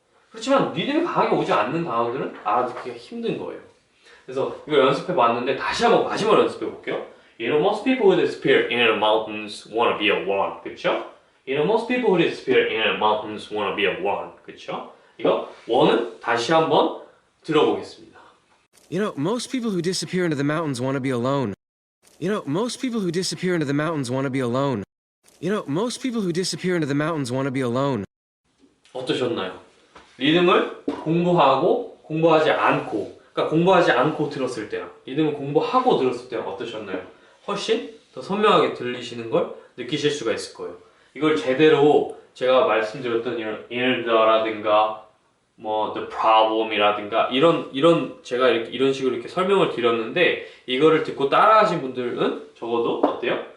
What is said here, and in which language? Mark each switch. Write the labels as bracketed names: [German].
[Korean] 그렇지만 리듬이 강하게 오지 않는 단어들은 알아듣기가 힘든 거예요. 그래서 이걸 연습해 봤는데 다시 한번 마지막으로 연습해 볼게요. [English] You know, most people who disappear in the mountains wanna be alone, [Korean] 그렇죠? [English] You know, most people who disappear in the mountains wanna be alone, [Korean] 그렇죠? 이거 원은 다시 한번 들어보겠습니다. [English] You know, most people who disappear into the mountains want to be alone. You know, most people who disappear into the mountains want to be alone. You know, most people who disappear into the mountains want to be alone. [Korean] 어떠셨나요? 리듬을 공부하지 않고, 그러니까 공부하지 않고 들었을 때랑 리듬을 공부하고 들었을 때랑 어떠셨나요? 훨씬 더 선명하게 들리시는 걸 느끼실 수가 있을 거예요. 이걸 제대로 제가 말씀드렸던 이런 inner라든가 뭐 the problem이라든가 이런 제가 이런 식으로 이렇게 설명을 드렸는데 이거를 듣고 따라하신 분들은 적어도 어때요?